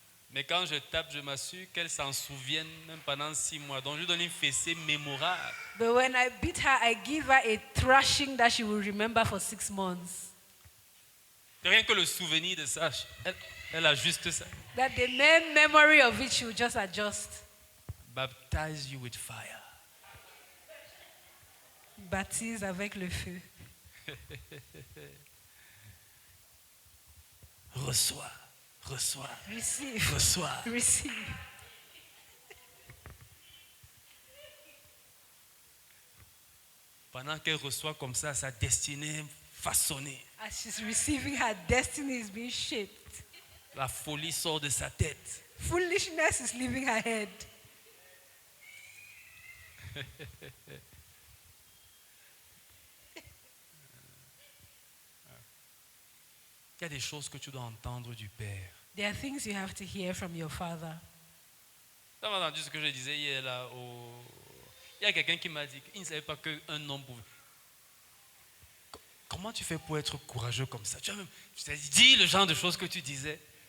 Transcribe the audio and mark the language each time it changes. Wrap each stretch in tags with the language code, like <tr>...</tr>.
<fr>Mais quand je tape, je m'assure qu'elle s'en souvienne même pendant 6 mois. Donc je lui donne une fessée mémorable.</fr> <en>But when I beat her, I give her a thrashing that she will remember for 6 months.</en> <fr>Rien que le souvenir de ça, elle a juste ça.</fr> <en>That the mere memory of it, she will just adjust. Baptize you with fire.</en> <fr>Baptise avec le feu. Reçois, reçois,</fr> <en>Receive.</en> <fr>reçois.</fr> <en>Receive.</en> <fr>Pendant qu'elle reçoit comme ça, sa destinée façonnée.</fr> <en>As she's receiving, her destiny is being shaped.</en> <fr>La folie sort de sa tête.</fr> <en>Foolishness is leaving her head.</en> <fr>Il y a des choses que tu dois entendre du Père.</fr> <en>There are things you have to hear from your father.</en> <fr>Tu as entendu ce que je disais hier là Il y a quelqu'un qui m'a dit qu'il ne savait pas qu'un homme pouvait... Comment tu fais pour être courageux comme ça? Tu t'ai dit le genre de choses que tu disais.</fr>